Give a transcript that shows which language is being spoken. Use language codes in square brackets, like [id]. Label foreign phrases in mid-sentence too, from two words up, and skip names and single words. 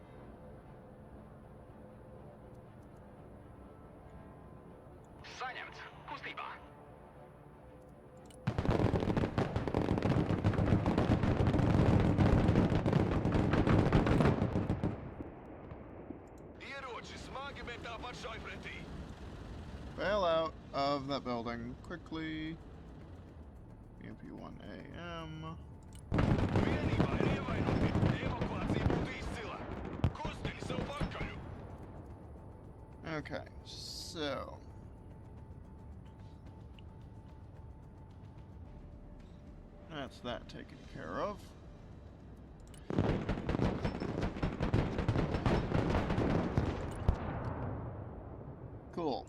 [lv] Saņemts. Kustībā. Ieroči smagi, bet tāpat šai pretī. [en] Bail out of that building quickly. BMP-1AM. [lv] Vienībā ir ievainoti. Evakuācija būtu izcila. Kustini savu pakaļu. [en] Okay, so... that's that taken care of. Cool.